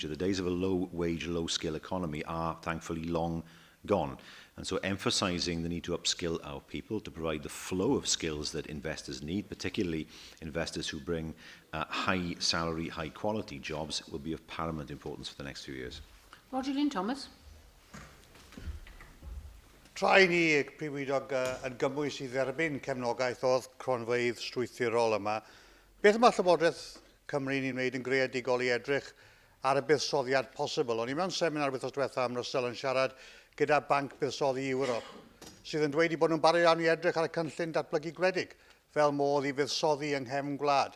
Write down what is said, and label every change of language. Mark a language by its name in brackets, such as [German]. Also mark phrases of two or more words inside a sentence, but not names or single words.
[English] The days of a low-wage, low-skill economy are, thankfully, long gone. And so emphasising the need to upskill our people to provide the flow of skills that investors need, particularly investors who bring high-salary, high-quality jobs, will be of paramount importance for the next few years. Roger Lynn Thomas. [Welsh] Trai ni Prif Weinidog yn gymwys i dderbyn cefnogaeth oedd cronfeydd strwythurol yma. Beth mae Llywodraeth Cymru ni'n wneud yn greadigol i edrych ar y buddsoddiad posibl? O'n i mewn seminar wythnos diwetha am Russell yn siarad gyda Banc Buddsoddi Ewrop, sydd yn dweud bod nhw'n barod iawn i edrych ar y cynllun datblygu gwledig fel modd i fuddsoddi yng nghefn gwlad.